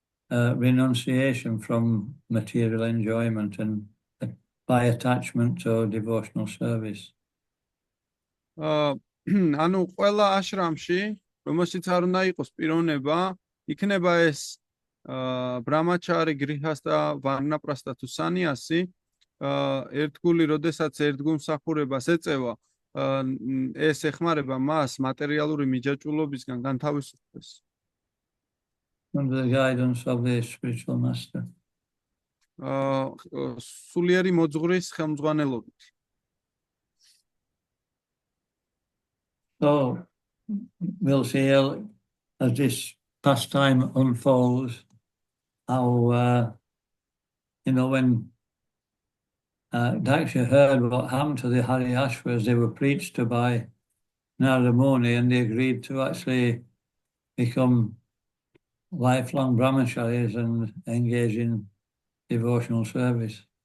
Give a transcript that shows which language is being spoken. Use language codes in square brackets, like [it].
[en] renunciation from material enjoyment and by attachment to devotional service. [ka] ანუ ყველა აშრამში, რომელშიც არ უნდა იყოს პიროვნება, იქნება ეს ბრამაჩარი, გრიჰასტა, ვარნაპრასტა თუ სანიასი, ერთგული, როდესაც ერთგულმსახურებას ეწევა, ეს ეხმარება მას მატერიალური მიჯაჭვულობისგან განთავისუფლდეს. [en] Under the guidance of the spiritual master. [ka] სულიერი მოძღვრის ხელმძღვანელობით. [en] So we'll see as this pastime unfolds how when Daksha heard what happened to the Haryashvas, they were preached to by Narada Muni, and they agreed to actually become lifelong brahmacharis and engage in devotional service.